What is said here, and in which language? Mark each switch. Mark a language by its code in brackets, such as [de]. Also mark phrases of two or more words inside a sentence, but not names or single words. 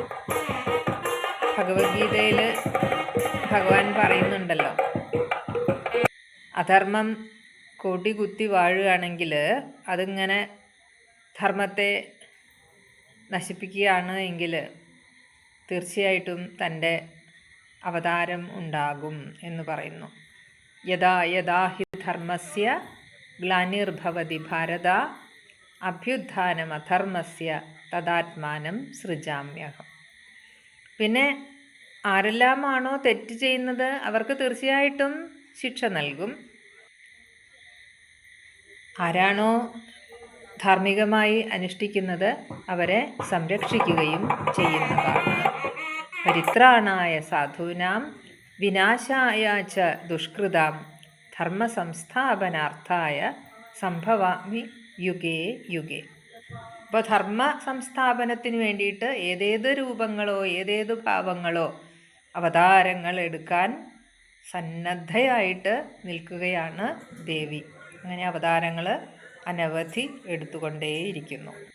[ml] ഭഗവത്ഗീതയിൽ ഭഗവാൻ പറയുന്നുണ്ടല്ലോ, അധർമ്മം കൊടി കുത്തി വാഴുകയാണെങ്കിൽ അതിങ്ങനെ ധർമ്മത്തെ നശിപ്പിക്കുകയാണ് എങ്കിൽ തീർച്ചയായിട്ടും തൻ്റെ അവതാരം ഉണ്ടാകും എന്ന് പറയുന്നു. [sa] യഥാ യഥാ ഹി ധർമ്മസ്യ ഗ്ലാനിർഭവതി ഭാരത അഭ്യുത്ഥാനമധർമ്മസ്യ തദാത്മാനം സൃജാമ്യഹം. [ml] പിന്നെ ആരെല്ലാമാണോ തെറ്റ് ചെയ്യുന്നത് അവർക്ക് തീർച്ചയായിട്ടും ശിക്ഷ നൽകും. ആരാണോ ധാർമ്മികമായി അനുഷ്ഠിക്കുന്നത് അവരെ സംരക്ഷിക്കുകയും ചെയ്യുന്നതാണ്. [sa] പരിത്രാണായ സാധൂനാം വിനാശായ ച ദുഷ്കൃതാം ധർമ്മസംസ്ഥാപനാർത്ഥായ സംഭവാമി യുഗേ യുഗേ. [ml] അപ്പോൾ ധർമ്മ സംസ്ഥാപനത്തിന് വേണ്ടിയിട്ട് ഏതേത് രൂപങ്ങളോ ഏതേത് ഭാവങ്ങളോ അവതാരങ്ങൾ എടുക്കാൻ സന്നദ്ധയായിട്ട് നിൽക്കുകയാണ് ദേവി. അങ്ങനെ അവതാരങ്ങൾ അനവധി എടുത്തുകൊണ്ടേയിരിക്കുന്നു.